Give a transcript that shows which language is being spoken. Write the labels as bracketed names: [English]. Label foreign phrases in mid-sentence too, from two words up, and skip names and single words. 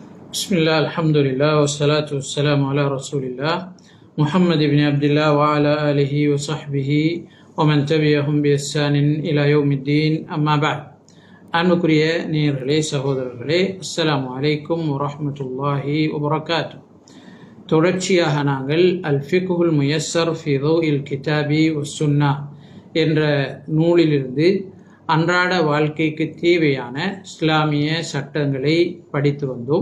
[Arabic] بسم الله الحمد لله والصلاة والسلام على رسول الله محمد بن عبد الله وعلى آله وصحبه ومن تبعهم بإحسان إلى يوم الدين أما بعد [Tamil] அன்புக்குரிய நேயர்களே சகோதரர்களே [Arabic] السلام عليكم ورحمة الله وبركاته. [Tamil] தொடர்ச்சியாக நாங்கள் அல் ஃபிக்ஹுல் முயஸ்ஸர் ஃபி தௌஇல் கிதாபி வஸ்ஸுன்னா என்ற நூலிலிருந்து அன்றாட வாழ்க்கைக்கு தேவையான இஸ்லாமிய சட்டங்களை படித்து வந்தோம்.